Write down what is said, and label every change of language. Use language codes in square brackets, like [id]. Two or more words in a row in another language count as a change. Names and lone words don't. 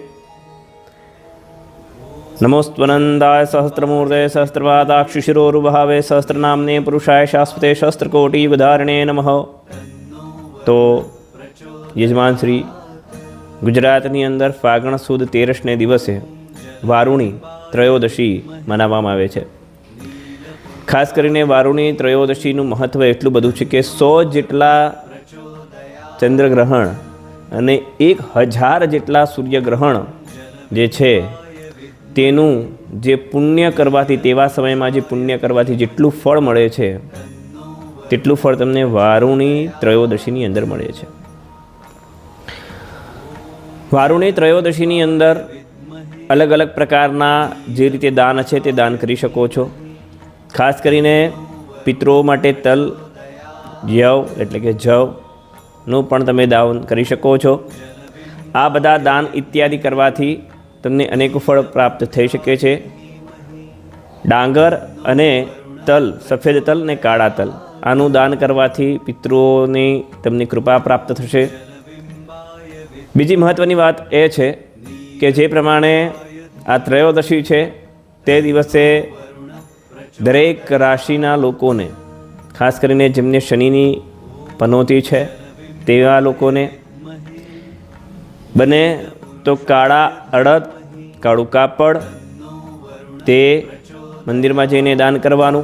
[sa] नमोस्त्वनन्दाय सहस्रमूर्ते सहस्रपादाक्षिशिरोरुभावे सहस्रनाम्ने पुरुषाय शाश्वते सहस्रकोटियुगधारिणे नमः। [gu] તો યજમાન શ્રી ગુજરાતની અંદર ફાગણ સુદ 13 દિવસે વારુણી ત્રયોદશી મનાવવામાં આવે છે। ખાસ કરીને વારુણી त्रयोदशीનું મહત્વ એટલું બધું છે કે 100 જેટલા ચંદ્રગ્રહણ અને 1000 જેટલા સૂર્યગ્રહણ જે છે તેનું જે પુણ્ય કરવાથી તેવા સમયમાં જે પુણ્ય કરવાથી જેટલું ફળ મળે છે તેટલું ફળ તમને વારુણી ત્રયોદશીની અંદર મળે છે। વારુણી ત્રયોદશીની અંદર અલગ અલગ પ્રકારના જે રીતે દાન હૈ તે દાન કરી શકો છો। ખાસ કરીને પિતરો માટે તલ યવ એટલે કે જવનુ પણ તમે દાન કરી શકો છો। આ બધા દાન ઇત્યાદિ કરવાથી તમને અનેક ફળ પ્રાપ્ત થઈ શકે છે। ડાંગર અને તલ, સફેદ તલ ને કાળા તલ આનુ દાન કરવાથી પિતરોની તમને કૃપા પ્રાપ્ત થશે। બીજી મહત્વની વાત એ છે કે જે પ્રમાણે આ ત્રયોદશી હૈ તે દિવસે દરેક રાશિના લોકોને ખાસ કરીને જેમને શનિની પનોતી હૈ તેવા લોકોને બને તો કાળા અડદ, કાળું કાપડ તે મંદિર મેં જઈને દાન કરવાનું।